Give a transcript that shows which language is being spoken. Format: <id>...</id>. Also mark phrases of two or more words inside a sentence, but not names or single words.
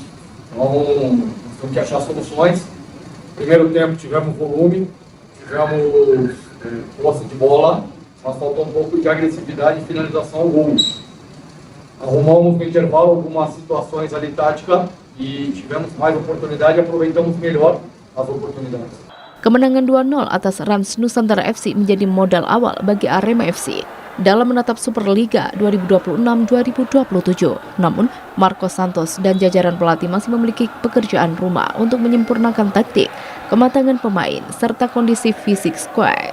<pt>Então, nós temos que achar soluções. Primeiro tempo tivemos volume, tivemos posse de bola, mas faltou um pouco de agressividade e finalização ao gol. Arrumamos no intervalo algumas situações ali táticas e tivemos mais oportunidade e aproveitamos melhor as oportunidades.</pt> <id>Kemenangan 2-0 atas Rans Nusantara FC menjadi modal awal bagi Arema FC dalam menatap Superliga 2026-2027. Namun, Marco Santos dan jajaran pelatih masih memiliki pekerjaan rumah untuk menyempurnakan taktik, kematangan pemain, serta kondisi fisik skuad.</id>